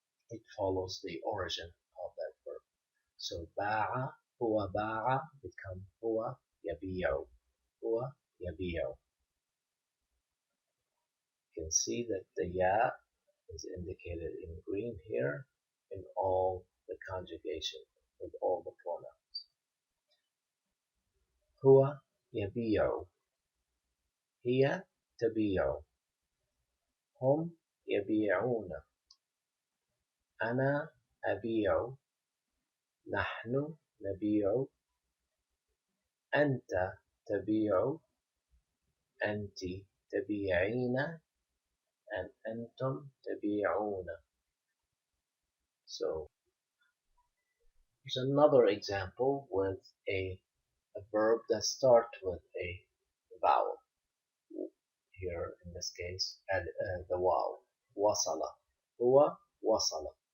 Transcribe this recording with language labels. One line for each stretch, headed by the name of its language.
English: It follows the origin of that verb. So ba'a, huwa ba'a become huwa yabi'u, huwa yabi'u. You can see that the ya is indicated in green here in all the conjugation with all the pronouns.
Arabic: هو يبيع, هي تبيع, هم يبيعون, أنا أبيع, نحن نبيع, أنت تبيع, أنت تبيعين, and أنتم تبيعون.
English: So here's another example with a verb that starts with a vowel. Here in this case, the waw, wasala, huwa wasala.